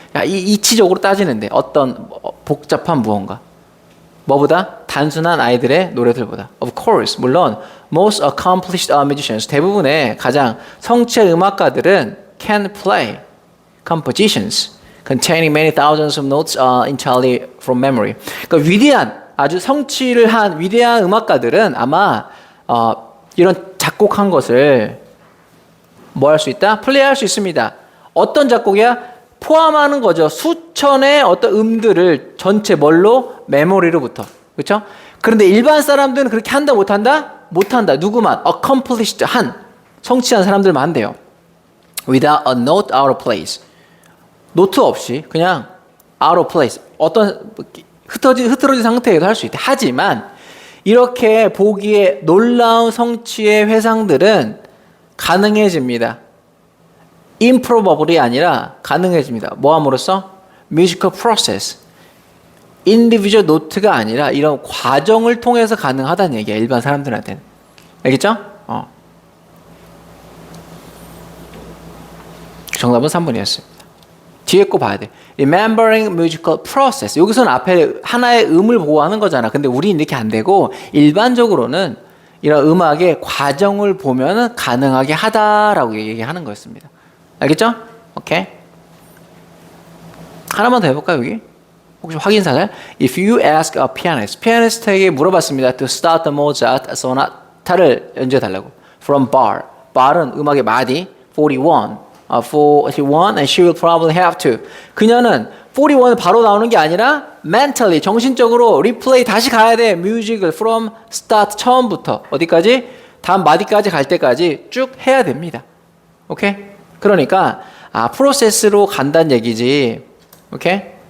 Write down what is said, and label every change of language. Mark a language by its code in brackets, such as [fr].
[ko] 야, 이치적으로 따지는데 어떤 복잡한 무언가. 뭐보다? 단순한 아이들의 노래들보다. [en] Of course, [ko] 물론 [en] most accomplished musicians, [ko] 대부분의 가장 성취의 음악가들은 [en] can play compositions containing many thousands of notes entirely from memory. [ko] 그러니까 위대한, 아주 성취를 한 위대한 음악가들은 아마 이런 작곡한 것을 뭐 할 수 있다? 플레이할 수 있습니다. 어떤 작곡이야? 포함하는 거죠. 수천의 어떤 음들을 전체 뭘로? 메모리로부터. 그렇죠? 그런데 일반 사람들은 그렇게 한다 못한다? 못한다. 누구만? [en] accomplished [ko] 한, 성취한 사람들만 한대요. [en] without a note out of place. [ko] 노트 없이 그냥 [en] out of place. [ko] 어떤 흐트러진 상태에도 할 수 있다. 하지만 이렇게 보기에 놀라운 성취의 회상들은 가능해집니다. improbable이 아니라 가능해집니다. 뭐 함으로써? [en] musical process. individual note [ko] 가 아니라 이런 과정을 통해서 가능하다는 얘기야. 일반 사람들한테는. 알겠죠? 정답은 3번이었습니다. 뒤에 거 봐야 돼. [en] remembering musical process. [ko] 여기서는 앞에 하나의 음을 보호하는 거잖아. 근데 우리는 이렇게 안 되고 일반적으로는 이런 음악의 과정을 보면 가능하게 하다라고 얘기하는 거였습니다. 알겠죠? 오케이. 하나만 더 해볼까요, 여기? 혹시 확인사살? [en] If you ask a pianist, [ko] 피아니스트에게 물어봤습니다. [en] To start the Mozart sonate를 [ko] 연주해달라고. [en] From bar. [ko] bar은 음악의 마디. 41. [en] 41 and she will probably have to. [ko] 그녀는 41은 바로 나오는 게 아니라 [en] mentally, [ko] 정신적으로 리플레이 다시 가야 돼. music을 [en] from start, [ko] 처음부터 어디까지? 다음 마디까지 갈 때까지 쭉 해야 됩니다. 오케이? 그러니까 프로세스로 간다는 얘기지. 오케이?